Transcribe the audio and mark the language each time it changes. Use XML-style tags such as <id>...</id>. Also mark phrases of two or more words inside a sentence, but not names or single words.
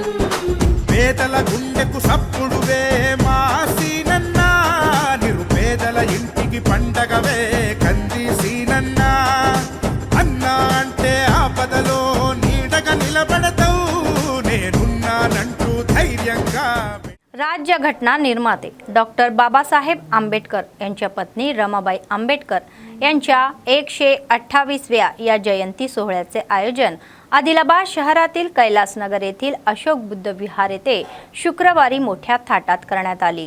<te>పేదల గుండెకు సప్పుడువే మా సీనన్న, నిరుపేదల ఇంటికి పండగవే కంది సీనన్న। అన్నా అంటే ఆపదలో నీడగా నిలబడతావు, నేనున్నానంటూ ధైర్యంగా।</te> <mr>राज्य घटना निर्माते डॉक्टर बाबासाहेब आंबेडकर यांच्या पत्नी रमाबाई आंबेडकर यांच्या 128व्या या जयंती सोहळ्याचे आयोजन आदिलाबाद शहरातील कैलासनगर येथील अशोक बुद्ध विहार येथे शुक्रवारी मोठ्या थाटात करण्यात आली।</mr>